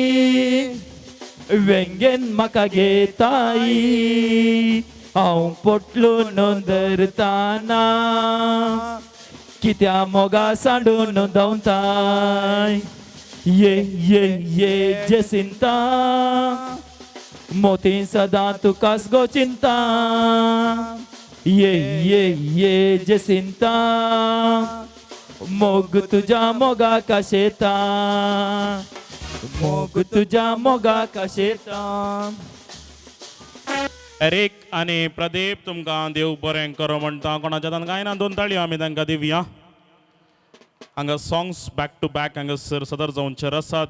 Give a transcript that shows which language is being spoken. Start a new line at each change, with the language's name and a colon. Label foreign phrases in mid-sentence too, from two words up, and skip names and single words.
Konkani: वेंगेन म्हाका घेताई हांव पोटलून धरताना कित्या मोगा सांडून दवताय ये ये ये जेसिंता मोती सदां तुकाच गो चिंता ये ये ये जेसिंता मोग तुझ्या मोगा कशेता मोग तुझ्या मोगा कशेता. एरिक आनी प्रदीप तुमकां देव बरें करो म्हणटा. कोणाच्या तान गायना 2 ताळयो आमी तांकां दिवया. हांगा
English: songs back to back
Konkani: हांगासर सदर जावचे आसात.